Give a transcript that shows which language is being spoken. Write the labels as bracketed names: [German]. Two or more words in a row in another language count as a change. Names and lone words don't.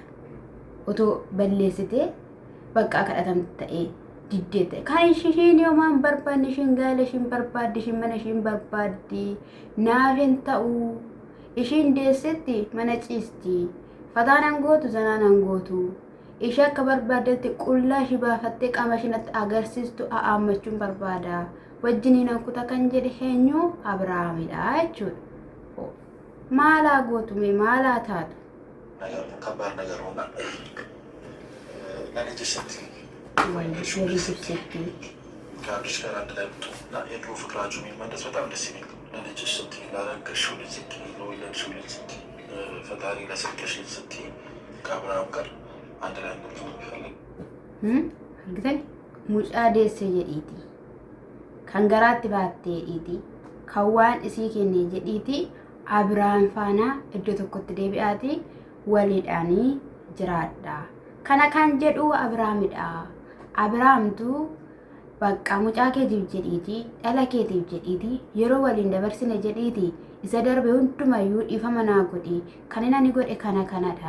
[Oromo] Otoo balleessite bakka kadhatamte ta'ee diddete kan ishiin yoomaan barbaadde ishiin gaala ishiin barbaadde ishiin mana ishiin barbaadde naaf hin ta'u ishiin deessetti mana ciisti fataan angootu zanaan angootu ishee akka barbaaddetti qullaa ishii baafattee qaama ishiinatti agarsiistu a'aammachuun barbaada wajjiniin ankuta kan jedhe eenyu Abrahaamidha jechuudha. Maalaa gootume maalaa taatu [Amharic] ከባድ ነገር ሆና ለልጅሽ ስትይ ከአብርሽ ጋር አንድ ላይ ብጡ እና የድሮ ፍቅራችሁ የሚመለስ በጣም ደስ የሚል ለልጅሽ ስትይ ላረገሽው ልጅ ስትይ ለወለድሽው ልጅ ስትይ ፈጣሪ ለሰጠሽ ልጅ ስትይ ከአብርሃም ጋር አንድ ላይ እንድትሆኑ ይፈልግ [Oromo] argitan mucaa deesse jedhiiti kan garaatti baattee jedhiiti kan waan isii kenne jedhiiti Abrahaam faana iddoo tokkotti deebi'aati waliidhaanii jiraadha. Kana kan jedhu Abrahaamidha. Abrahaamtu bakka mucaa keetiif jedhiiti dhala keetiif jedhiiti yeroo waliin dabarsine jedhiiti isa darbe hundumayyuu dhiifama naa godhi kan inni godhe kanadha